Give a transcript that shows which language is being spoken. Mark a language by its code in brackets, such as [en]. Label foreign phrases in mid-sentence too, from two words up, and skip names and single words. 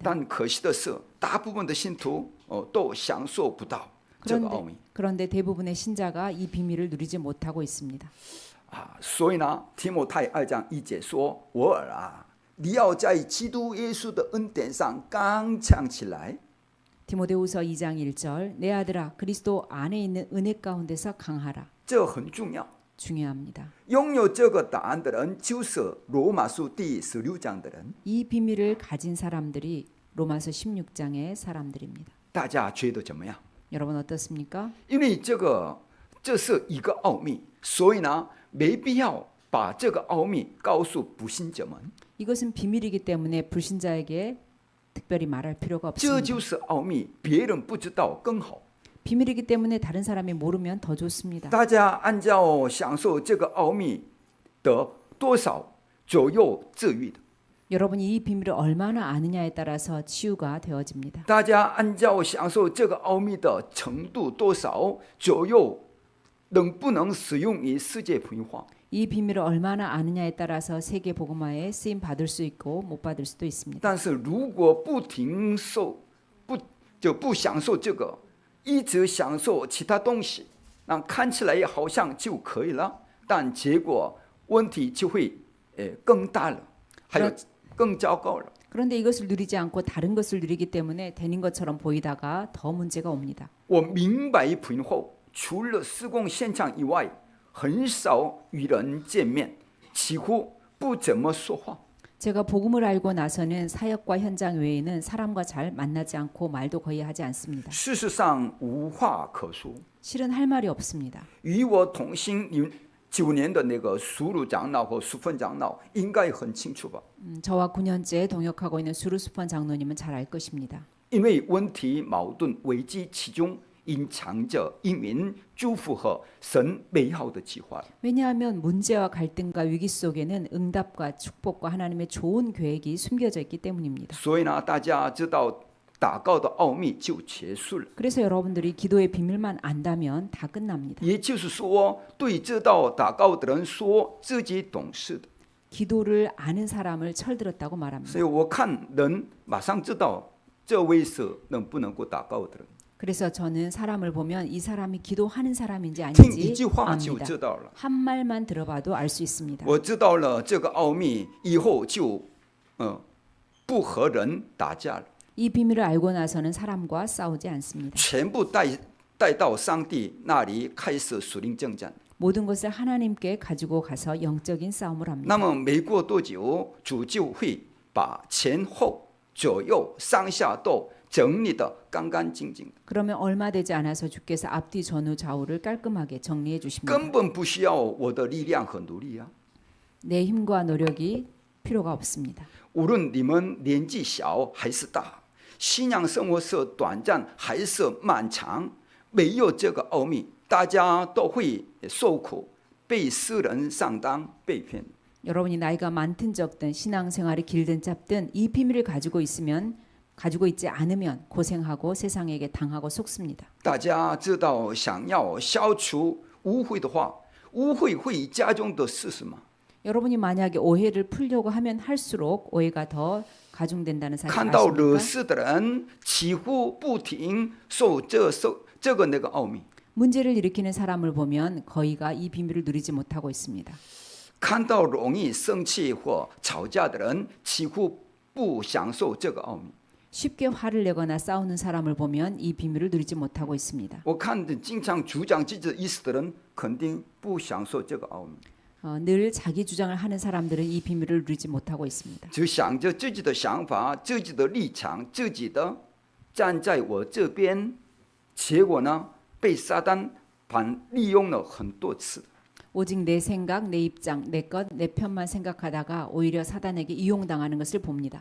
[zh] 但可惜的是，大部分的信徒都享受不到这个奥秘。 [ko] 그런데 대부분의 신자가 이 비밀을 누리지 못하고 있습니다. [zh] 所以呢，提摩太2章1节说：“我儿啊，你要在基督耶稣的恩典上刚强起来。” [ko] 디모데후서 2장 1절 내 아들아 그리스도 안에 있는 은혜 가운데서 강하라. [zh] 这很重要。 [ko] 중요합니다. [zh] 拥有这个答案的人就是罗马书第16章的人。 [ko] 이 비밀을 가진 사람들이 로마서 16장의 사람들입니다. [zh] 大家觉得怎么样？ [ko] 여러분 어떻습니까? [zh] 因为这是一个奥秘，所以呢，没必要把这个奥秘告诉不信者们。 [ko] 이것은 비밀이기 때문에 불신자에게 특별히 말할 필요가 [zh] 这 [ko] 없습니다. [zh] 就是奥秘，别人不知道更好。 [ko] 비밀이기 때문에 다른 사람이 모르면 더 좋습니다. [zh] 大家按照享受这个奥秘的多少左右治愈的。 [ko] 여러분이 이 비밀을 얼마나 아느냐에 따라서 치유가 되어집니다. [zh] 大家按照享受这个奥秘的程度多少左右，能不能使用于世界福音化？ [ko] 이 비밀을 얼마나 아느냐에 따라서 세계 복음화에 쓰임 받을 수 있고 못 받을 수도 있습니다. [zh] 但是如果不享受这个，一直享受其他东西，那看起来好像就可以了，但结果问题就会更大了，还有更糟糕了。 [ko] 그런데 이것을 누리지 않고 다른 것을 누리기 때문에 되는 것처럼 보이다가 더 문제가 옵니다. [zh] 我明白福音后，除了施工现场以外，很少与人见面，几乎不怎么说话。 [ko] 제가 복음을 알고 나서는 사역과 현장 외에는 사람과 잘 만나지 않고 말도 거의 하지 않습니다. [zh] 事实上无话可说。 [ko] 실은 할 말이 없습니다. [zh] 与我同行9年的那个苏鲁长老和淑芬长老应该很清楚吧？ [ko] 저와 9년째 동역하고 있는 수루스펀 장로님은 잘 알 것입니다. [zh] 因为问题、矛盾、危机其中隐藏着一名祝福和神美好的计划。 [ko] 왜냐하면 문제와 갈등과 위기 속에는 응답과 축복과 하나님의 좋은 계획이 숨겨져 있기 때문입니다. [zh] 所以呢，大家知道祷告的奥秘就结束了。 [ko] 그래서 여러분들이 기도의 비밀만 안다면 다 끝납니다. [zh] 也就是说，对知道祷告的人说自己懂事的。 [ko] 기도를 아는 사람을 철들었다고 말합니다. [zh] 所以我看人马上知道这位是能不能够祷告的人， [ko] 그래서 저는 사람을 보면 이 사람이 기도하는 사람인지 [zh] 听一 [ko] 아닌지 [zh] 句话就 [ko] 압니다. [zh] 知道了。 [ko] 한 말만 들어봐도 알 수 있습니다. [zh] 我知道了这个奥秘以后就，不和人打架了， [ko] 이 비밀을 알고 나서는 사람과 싸우지 않습니다. [zh] 全部带到上帝那里开始属灵征战。 [ko] 모든 것을 하나님께 가지고 가서 영적인 싸움을 합니다. [zh] 那么没过多久，主就会把前后左右上下都整理得干干净净， [ko] 그러면 얼마 되지 않아서 주께서 앞뒤 전후 좌우를 깔끔하게 정리해 주십니다. [zh] 根本不需要我的力量和努力啊！ [ko] 내 힘과 노력이 필요가 없습니다. [zh] 无论你们年纪小还是大，信仰生活是短暂还是漫长，没有这个奥秘，大家都会受苦，被世人上当，被骗。 [ko] 여러분이 나이가 많든 적든 신앙생활이 길든 짧든 이 비밀을 가지고 있지 않으면 고생하고 세상에게 당하고 속습니다. [zh] 大家知道，想要消除误会的话，误会会加重的是什么？ [ko] 여러분이 만약에 오해를 풀려고 하면 할수록 오해가 더 가중된다는 사실 [zh] 看到惹 [ko] 아십니까? [zh] 事的人几乎不停受这个那个奥秘。 [ko] 문제를 일으키는 사람을 보면 거의가 이 비밀을 누리지 못하고 있습니다. [zh] 看到容易生气或吵架的人几乎不享受这个奥秘。 [ko] 쉽게 화를 내거나 싸우는 사람을 보면 이 비밀을 누리지 못하고 있습니다. [zh] 我看着经常主张自己的意思的人肯定不享受这个奥秘， [ko] 늘 자기 주장을 하는 사람들은 이 비밀을 누리지 못하고 있습니다. [zh] 只想着自己的想法、自己的立场、自己的站在我这边，结果呢，被撒旦利用了很多次。 [ko] 오직 내 생각, 내 입장, 내 것, 내 편만 생각하다가 오히려 사단에게 이용당하는 것을 봅니다.